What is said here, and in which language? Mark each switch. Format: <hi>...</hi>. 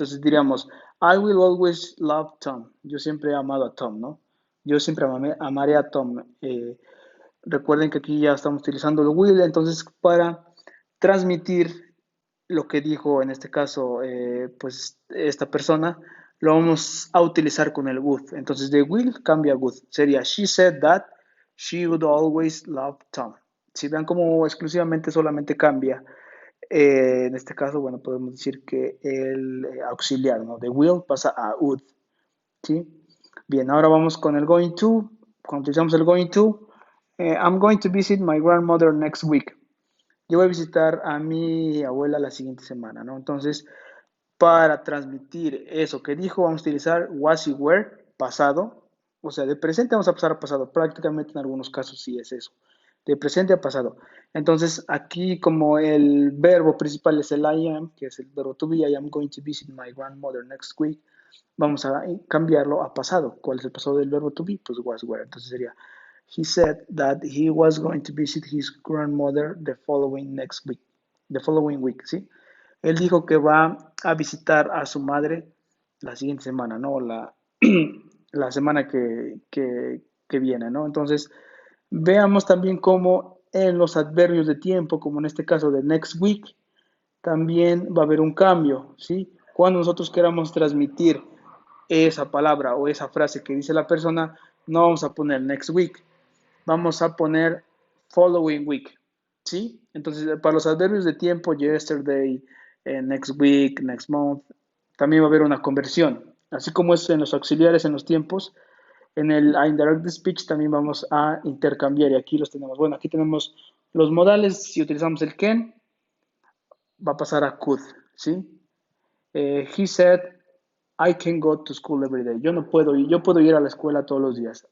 <es>Entonces diríamos,</es> <en>I will always love Tom.</en> <es>Yo siempre he amado a Tom, ¿no? Yo siempre amaré a Tom. Recuerden que aquí ya estamos utilizando el will, entonces para transmitir lo que dijo en este caso, pues esta persona, lo vamos a utilizar con el would. Entonces de will cambia a would. Sería,</es> <en>she said that she would always love Tom.</en> <es>Si vean cómo exclusivamente solamente cambia, en este caso, bueno, podemos decir que el auxiliar, ¿no? De will pasa a would, ¿sí? Bien, ahora vamos con el going to. Cuando utilizamos el</es> <en>going to, I'm going to visit my grandmother next week.</en> <es>Yo voy a visitar a mi abuela la siguiente semana, ¿no? Entonces, para transmitir eso que dijo, vamos a utilizar was y were, pasado. O sea, de presente vamos a pasar a pasado. Prácticamente en algunos casos sí es eso. De presente a pasado. Entonces, aquí como el verbo principal es el</es> <en>I am, que es el verbo to be, I am going to visit my grandmother next week.</en> <es>Vamos a cambiarlo a pasado. ¿Cuál es el pasado del verbo to be? Pues was, were. Entonces sería,</es> <en>he said that he was going to visit his grandmother the following week, ¿sí?</en> <es>Él dijo que va a visitar a su madre la siguiente semana, ¿no? La semana que viene, ¿no? Entonces, veamos también cómo en los adverbios de tiempo, como en este caso de next week, también va a haber un cambio, ¿sí? Cuando nosotros queramos transmitir esa palabra o esa frase que dice la persona, no vamos a poner next week, vamos a poner following week, ¿sí? Entonces, para los adverbios de tiempo, yesterday, next week, next month, también va a haber una conversión. Así como es en los auxiliares en los tiempos, en el indirect speech también vamos a intercambiar y aquí los tenemos. Bueno, aquí tenemos los modales, si utilizamos el can, va a pasar a could, ¿sí?</es> <en>He said, I can go to school every day.</en> <es>Yo puedo ir a la escuela todos los días.</es>